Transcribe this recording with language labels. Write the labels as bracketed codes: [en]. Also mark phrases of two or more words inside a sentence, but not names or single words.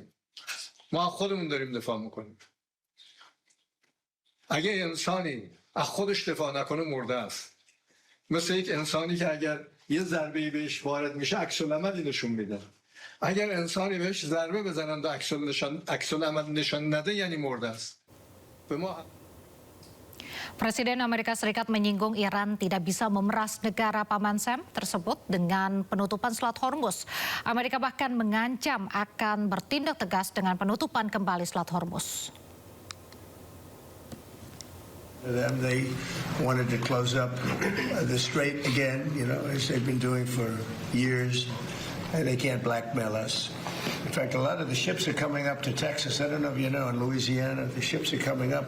[fa] ما از خودمون داریم دفاع میکنیم. اگه انسانی از خودش دفاع نکنه مرده است. مثل یک انسانی که اگر یه ضربه‌ای بهش وارد میشه عکس العملی نشون میده. اگر انسانی بهش ضربه بزنن و عکس العمل نشان نده یعنی مرده است. به ما [id] Presiden Amerika Serikat menyinggung Iran tidak bisa memeras negara Paman Sam tersebut dengan penutupan Selat Hormuz. Amerika bahkan mengancam akan bertindak tegas dengan penutupan kembali Selat Hormuz. [en] They wanted to close up the strait again, as they've been doing for years. And they can't blackmail us. In fact, a lot of the ships are coming up to Texas. I don't know if you know, in Louisiana, the ships are coming up.